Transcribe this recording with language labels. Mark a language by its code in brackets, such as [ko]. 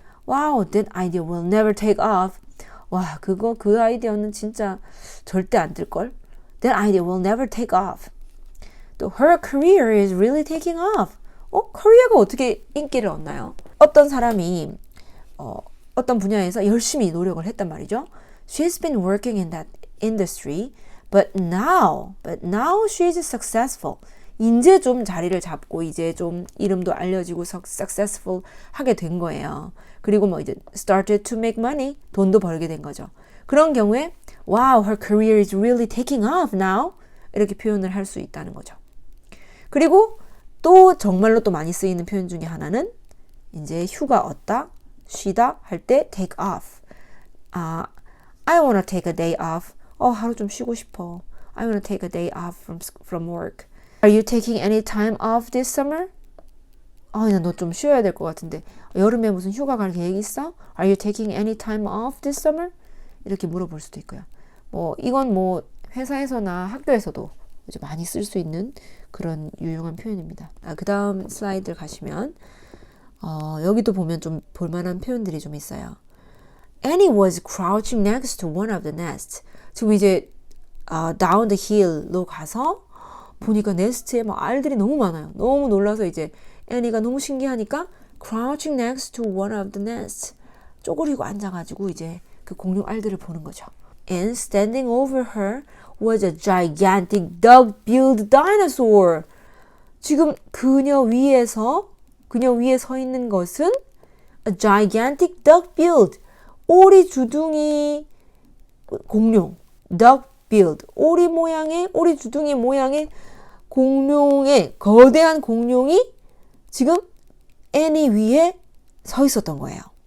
[en] Wow, that idea will never take off. [ko] 와, 그 아이디어는 진짜 절대 안 뜰걸? [en] That idea will never take off. 또 her career is really taking off. [ko] 커리어가 어떻게 인기를 얻나요? 어떤 사람이 어떤 분야에서 열심히 노력을 했단 말이죠. [en] She's been working in that industry, but now she's successful. [ko] 이제 좀 자리를 잡고 이제 좀 이름도 알려지고 successful 하게 된 거예요. 그리고 뭐 이제 [en] started to make money, [ko] 돈도 벌게 된 거죠. 그런 경우에 [en] wow, her career is really taking off now. [ko] 이렇게 표현을 할 수 있다는 거죠. 그리고 또 정말로 또 많이 쓰이는 표현 중에 하나는 이제 휴가 얻다, 쉬다 할 때 take off. [en] I wanna take a day off. [ko] 하루 좀 쉬고 싶어. [en] I wanna take a day off from work. Are you taking any time off this summer? [ko] 너 좀 쉬어야 될 것 같은데. 여름에 무슨 휴가 갈 계획 있어? [en] Are you taking any time off this summer? [ko] 이렇게 물어볼 수도 있고요. 이건 뭐 회사에서나 학교에서도 이제 많이 쓸 수 있는 그런 유용한 표현입니다. 그 다음 슬라이드 가시면 여기도 보면 좀 볼만한 표현들이 좀 있어요. [en] Annie was crouching next to one of the nests. [ko] 지금 이제 down the hill로 가서 보니까 네스트에 막 알들이 너무 많아요. 너무 놀라서 이제 애니가 너무 신기하니까 [en] crouching next to one of the nests, [ko] 쪼그리고 앉아가지고 이제 그 공룡 알들을 보는 거죠. [en] And standing over her was a gigantic dog-billed dinosaur. [ko] 지금 그녀 위에 서 있는 것은 [en] a gigantic dog-billed, [ko] 오리 주둥이 공룡, dog-billed, 오리 주둥이 모양의 공룡의, 거대한 공룡이 지금 애니 위에 서 있었던 거예요.